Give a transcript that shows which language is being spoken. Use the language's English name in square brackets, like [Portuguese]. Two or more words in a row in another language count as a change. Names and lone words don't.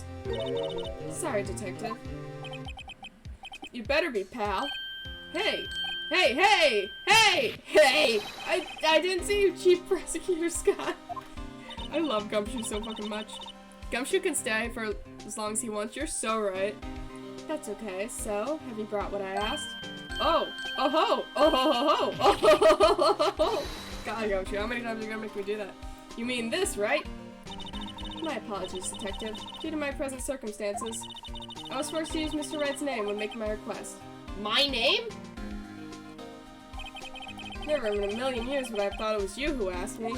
[English] Sorry, Detective. You better be, pal. Hey! Hey, hey! Hey! Hey! I didn't see you, Chief Prosecutor Scott. I love Gumshoe so fucking much. Gumshoe can stay for as long as he wants. You're so right. That's okay. So, have you brought what I asked? Oh! Oh ho! Oh ho ho ho! Oh ho ho ho ho ho! God, Gumshoe, how many times are you gonna make me do that? You mean this, right? My apologies, Detective. Due to my present circumstances, I was forced to use Mr. Wright's name when making my request. My name? Never in a million years would I have thought it was you who asked me.